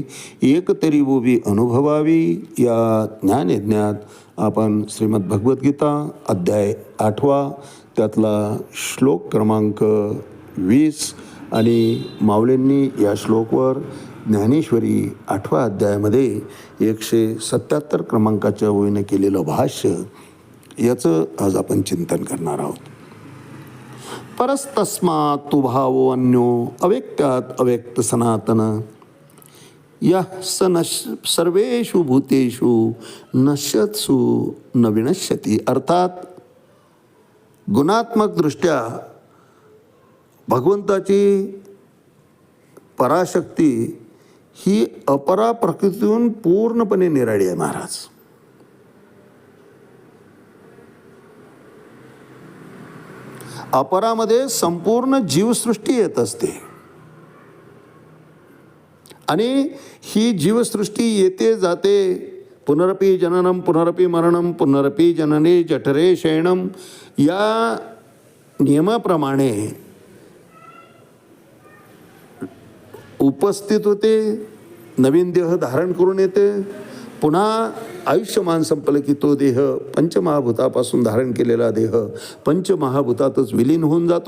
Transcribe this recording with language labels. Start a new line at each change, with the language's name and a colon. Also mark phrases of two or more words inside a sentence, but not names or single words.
Marathi: एक तरी उभी अनुभवावी या ज्ञानयज्ञात आपण श्रीमद भगवद्गीता अध्याय 8 त्यातला श्लोक क्रमांक 20 आणि माऊलींनी या श्लोकवर ज्ञानेश्वरी 8व्या अध्यायामध्ये 177 क्रमांकाच्या ओळीने केलेलं भाष्य याचं आज आपण चिंतन करणार आहोत.
Sanskrit: परस्तस्मात् तु भावो अन्यो अव्यक्तात् अव्यक्त सनातन यः स सर्वेषु भूतेषु नश्यत्सु न विनश्यति.
Marathi: अर्थात गुणात्मक दृष्ट्या भगवंताची पराशक्ती ही अपरा प्रकृतीतून पूर्णपणे निराळी आहे महाराज. अपरामध्ये संपूर्ण जीवसृष्टी येत असते आणि ही जीवसृष्टी येते जाते.
Sanskrit: पुनरपि जननम पुनरपि मरणम पुनरपि जनने जठरे शयनम
Marathi: या नियमाप्रमाणे उपस्थित होते. नवीन देह धारण करून येते. पुन्हा आयुष्यमान संपलं की तो देह पंचमहाभूतापासून धारण केलेला देह पंचमहाभूतातच विलीन होऊन जातो.